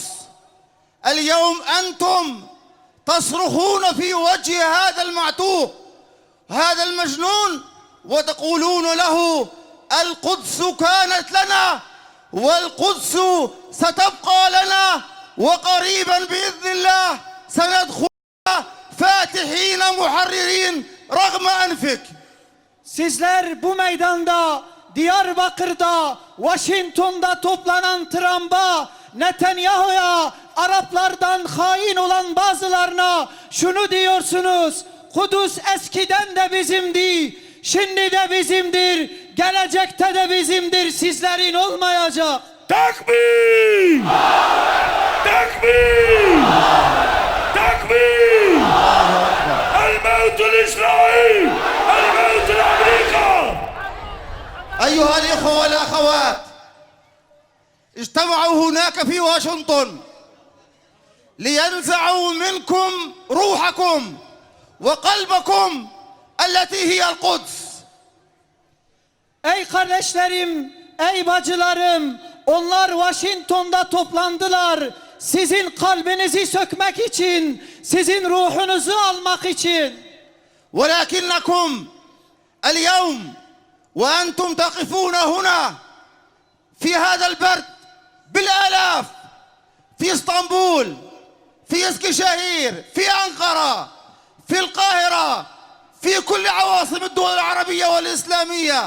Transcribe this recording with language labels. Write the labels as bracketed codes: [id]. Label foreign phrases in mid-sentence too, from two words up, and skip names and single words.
[ar] اليوم أنتم تصرخون في وجه هذا المعتوه هذا المجنون وتقولون له القدس كانت لنا والقدس ستبقى لنا وقريبا بإذن الله سندخلها فاتحين محررين رغم أنفك. [tr] Sizler bu meydanda, Diyarbakır'da, Washington'da toplanan Trump'a, Netanyahu'ya, Araplardan hain olan bazılarına şunu diyorsunuz: Kudüs eskiden de bizimdi, şimdi de bizimdir, gelecekte de bizimdir, sizlerin olmayacak. Tekbir! Tekbir! Tekbir! [ar] الموت لإسرائيل! الموت لأمريكا! أيها الإخوة والأخوات اجتمعوا هناك في واشنطن لينزعوا منكم روحكم وقلبكم التي هي القدس. [tr] Ey kardeşlerim, ey bacılarım, onlar Washington'da toplandılar. Sizin kalbinizi sökmek için, sizin ruhunuzu almak için. [ar] ولكنكم اليوم وأنتم تقفون هنا في هذا البرد بالآلاف في اسطنبول، في اسكشاهير، في أنقرة، في القاهرة، في كل عواصم الدول العربية والإسلامية،